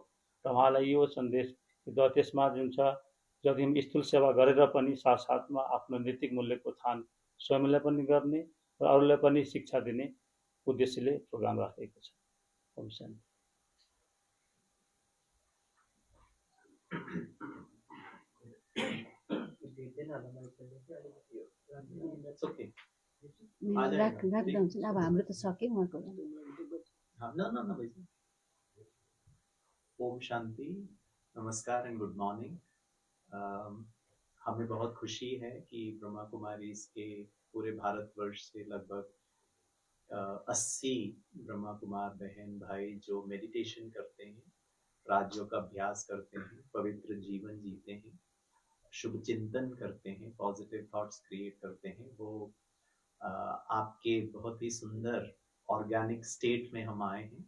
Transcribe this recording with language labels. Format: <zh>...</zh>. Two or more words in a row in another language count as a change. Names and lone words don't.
<ne>र उहाँलाई यो सन्देश त्यसमा जुन छ जति हामी स्थूल सेवा गरेर पनि साथसाथमा आफ्नो नैतिक मूल्यको उत्थान स्वयंलाई पनि गर्ने र अरूलाई पनि शिक्षा दिने उद्देश्यले प्रोग्राम राखेको छ। ओम शान्ति। राख्दा हुन्छ अब हाम्रो त सक्यो उहाँको।</ne> <hi>ओम शांति, नमस्कार</hi> <en>and good morning.</en> <hi>हमें बहुत खुशी है कि ब्रह्मा कुमारी के पूरे भारतवर्ष से लगभग 80 ब्रह्मा कुमार बहन भाई जो मेडिटेशन करते हैं, राजयोग का अभ्यास करते हैं, पवित्र जीवन जीते हैं, शुभ चिंतन करते हैं,</hi> <en>positive thoughts create</en> <hi>करते हैं, वो आपके बहुत ही सुंदर</hi> <en>organic state</en> <hi>में हम आए हैं।</hi>